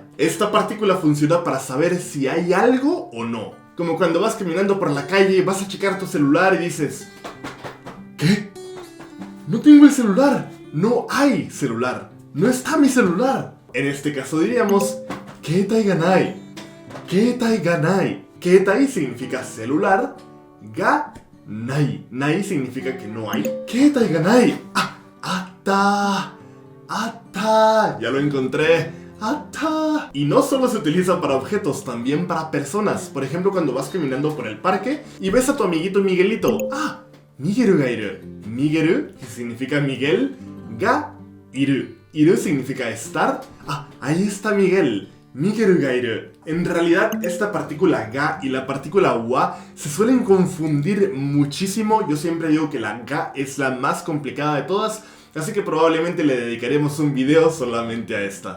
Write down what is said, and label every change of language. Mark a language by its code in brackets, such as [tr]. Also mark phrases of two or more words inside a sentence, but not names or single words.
[es] Esta partícula funciona para saber si hay algo o no. Como cuando vas caminando por la calle, vas a checar tu celular y dices: ¿qué? No tengo el celular. No hay celular. No está mi celular. En este caso diríamos [ja] 携帯がない. 携帯がない. [es] Ketai significa celular. [ja] がない. [es] Nai significa que no hay. [ja] 携帯がない。あった。あった. [es] Ya lo encontré. Atta. Y no solo se utiliza para objetos, también para personas. Por ejemplo, cuando vas caminando por el parque y ves a tu amiguito Miguelito. [ja] ミゲルがいる. [es] Miguel, que significa Miguel, [ja] がいる. [es] Iru significa estar. Ahí está Miguel. [ja] ミゲルがいる. [es] En realidad, esta partícula ga y la partícula wa se suelen confundir muchísimo. Yo siempre digo que la ga es la más complicada de todas, así que probablemente le dedicaremos un video solamente a esta.